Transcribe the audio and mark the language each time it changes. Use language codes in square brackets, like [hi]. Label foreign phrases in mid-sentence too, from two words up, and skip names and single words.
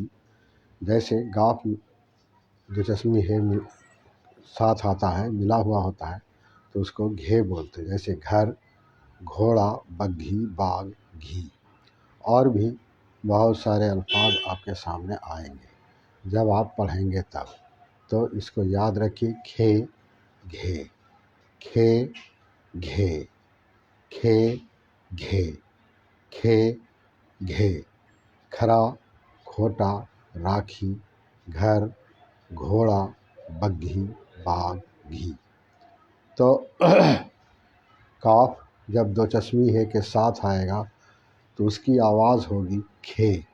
[ur] جیسے گاف دو چشمی ہے ساتھ آتا ہے، ملا ہوا ہوتا ہے تو اس کو گھے بولتے ہیں. جیسے گھر، گھوڑا، بگھی، باغ، گھی. اور بھی بہت سارے الفاظ آپ کے سامنے آئیں گے جب آپ پڑھیں گے تب. تو اس کو یاد رکھیے، کھے گھے، کھے گھے، کھے گھے، کھے گھے. کھرا، کھوٹا، راکھی، گھر، گھوڑا، بگھی، باغ، گھی. تو کاف جب دو چشمی ہے کے ساتھ آئے گا تو اس کی آواز ہوگی کھے.